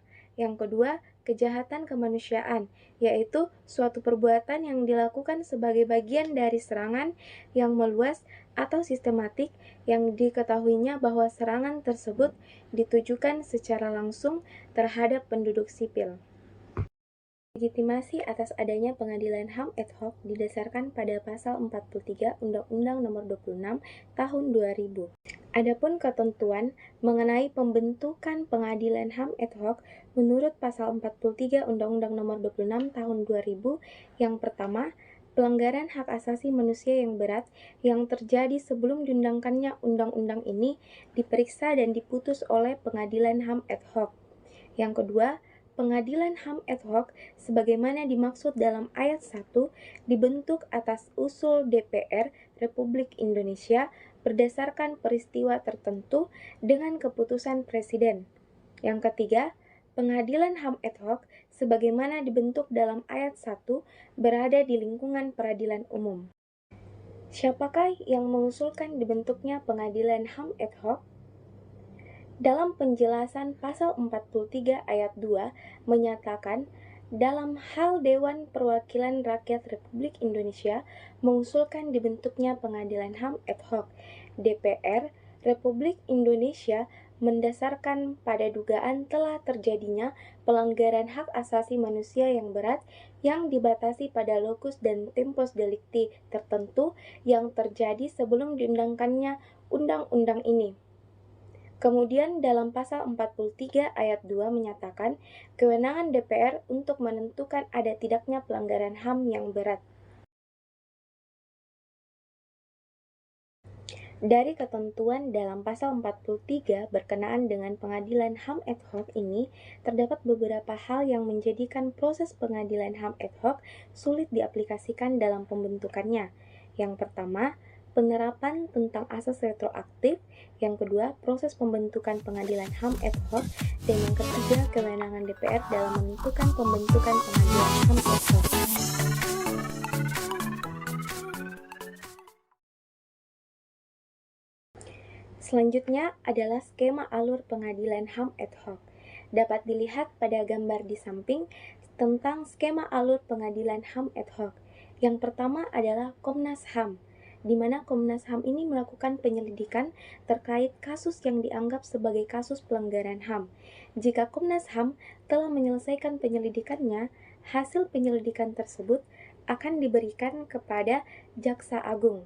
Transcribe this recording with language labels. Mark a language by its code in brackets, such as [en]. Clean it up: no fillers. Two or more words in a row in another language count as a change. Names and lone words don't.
[id] Yang kedua, kejahatan kemanusiaan, yaitu suatu perbuatan yang dilakukan sebagai bagian dari serangan yang meluas atau sistematik yang diketahuinya bahwa serangan tersebut ditujukan secara langsung terhadap penduduk sipil. Legitimasi atas adanya pengadilan HAM [la] ad hoc [id] didasarkan pada pasal 43 Undang-Undang Nomor 26 Tahun 2000. Adapun ketentuan mengenai pembentukan pengadilan HAM [la] ad hoc [id] menurut pasal 43 Undang-Undang Nomor 26 Tahun 2000, yang pertama, pelanggaran hak asasi manusia yang berat yang terjadi sebelum diundangkannya undang-undang ini diperiksa dan diputus oleh pengadilan HAM [la] ad hoc. [id] Yang kedua, pengadilan HAM [la] ad hoc [id] sebagaimana dimaksud dalam ayat 1 dibentuk atas usul DPR Republik Indonesia berdasarkan peristiwa tertentu dengan keputusan Presiden. Yang ketiga, pengadilan HAM [la] ad hoc [id] sebagaimana dibentuk dalam ayat 1 berada di lingkungan peradilan umum. Siapakah yang mengusulkan dibentuknya pengadilan HAM [la] ad hoc? [id] Dalam penjelasan pasal 43 ayat 2 menyatakan dalam hal Dewan Perwakilan Rakyat Republik Indonesia mengusulkan dibentuknya pengadilan HAM [la] ad hoc, [id] DPR Republik Indonesia mendasarkan pada dugaan telah terjadinya pelanggaran hak asasi manusia yang berat yang dibatasi pada locus dan [la] tempus delicti [id] tertentu yang terjadi sebelum diundangkannya undang-undang ini. Kemudian dalam pasal 43 ayat 2 menyatakan kewenangan DPR untuk menentukan ada tidaknya pelanggaran HAM yang berat. Dari ketentuan dalam pasal 43 berkenaan dengan pengadilan HAM [la] ad hoc [id] ini, terdapat beberapa hal yang menjadikan proses pengadilan HAM [la] ad hoc [id] sulit diaplikasikan dalam pembentukannya. Yang pertama, penerapan tentang asas retroaktif. Yang kedua, proses pembentukan pengadilan HAM [la] ad hoc. [id] Dan yang ketiga, kewenangan DPR dalam menentukan pembentukan pengadilan HAM [la] ad hoc. [id] Selanjutnya adalah skema alur pengadilan HAM [la] ad hoc. [id] Dapat dilihat pada gambar di samping tentang skema alur pengadilan HAM [la] ad hoc. [id] Yang pertama adalah Komnas HAM, di mana Komnas HAM ini melakukan penyelidikan terkait kasus yang dianggap sebagai kasus pelanggaran HAM. Jika Komnas HAM telah menyelesaikan penyelidikannya, hasil penyelidikan tersebut akan diberikan kepada Jaksa Agung.